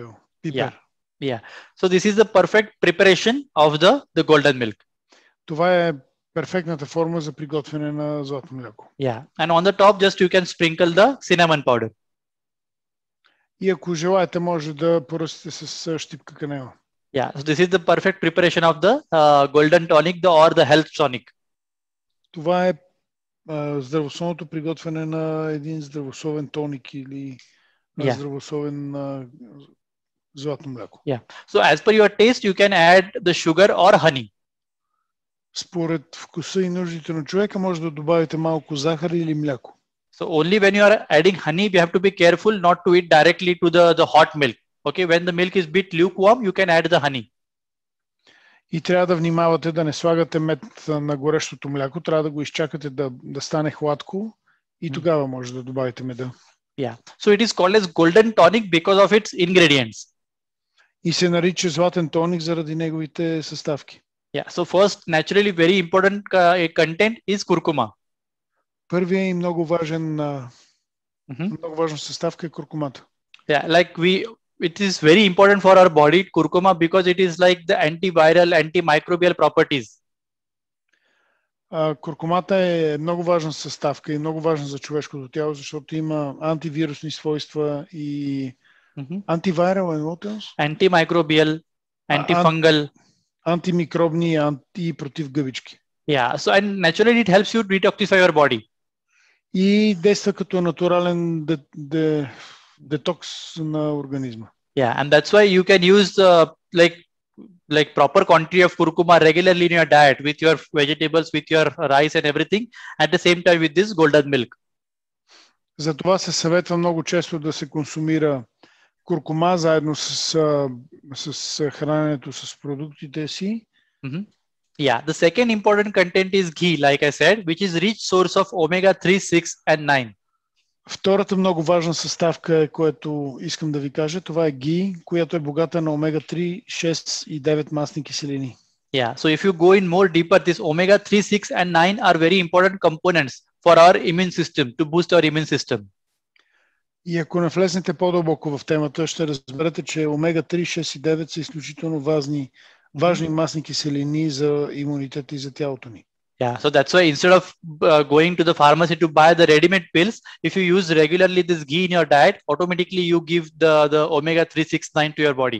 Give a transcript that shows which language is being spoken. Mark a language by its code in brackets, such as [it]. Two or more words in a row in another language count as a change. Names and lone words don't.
[en] Yeah. So this is the perfect preparation of the golden milk. [bg] Това е перфектната форма за приготвяне на златно мляко. [en] Yeah. And on the top just you can sprinkle the cinnamon powder. [bg] И ако желаете, може да поръстите с щипка канела. [en] Yeah. So this is the perfect preparation of the golden tonic or the health tonic. [bg] Това е здравословното приготвяне на един здравословен тоник или здравословен златно мляко. [en] Yeah. So as per your taste, you can add the sugar or honey. [bg] Според вкуса и нуждите на човека може да добавите малко захар или мляко. [en] So only when you are adding honey, you have to be careful not to eat directly to the hot milk. Okay, when the milk is bit lukewarm, you can add the honey. [bg] И трябва да внимавате да не слагате мед на горещото мляко, трябва да го изчакате да стане хладко и тогава може да добавите меда. [en] Yeah. So it is called as golden tonic because of its ingredients. [bg] И се нарича златен тоник заради неговите съставки. [en] Yeah. So first, naturally very important content is curcuma. [bg] Първият и много важна съставка е куркумата. [en] Yeah, like it is very important for our body, curcuma, because it is like the antiviral, antimicrobial properties. [bg] Куркумата е много важна съставка и много важна за човешкото тяло, защото има антивирусни свойства и антивирал, [en] antimicrobial, antifungal, [bg] антимикробни и против гъбички. [en] Yeah, so and naturally it helps you detoxify your body. [bg] И действа като натурален детокс на организма. [en] Yeah, and that's why you can use like proper quantity of curcuma regularly in your diet with your vegetables, with your rice and everything, at the same time with this golden milk. [bg] Затова се съветва много често да се консумира куркума заедно с храненето с продуктите си. [en] Yeah, the second important content is ghee, like I said, which is rich source of omega-3, 6 and 9. [bg] Втората много важна съставка, което искам да ви кажа, това е ги, която е богата на омега-3, 6 и 9 масни киселини. [en] Yeah, so if you go in more deeper, this omega-3, 6 and 9 are very important components for our immune system, to boost our immune system. [bg] И ако навлезнете по-дълбоко в темата, ще разберете, че омега-3, 6 и 9 са изключително важни масни киселини за имунитета и за тялото ни. [en] Yeah, so that's why instead of going to the pharmacy to buy the ready-made pills, if you use regularly this ghee in your diet, automatically you give the omega-3, 6, 9 to your body.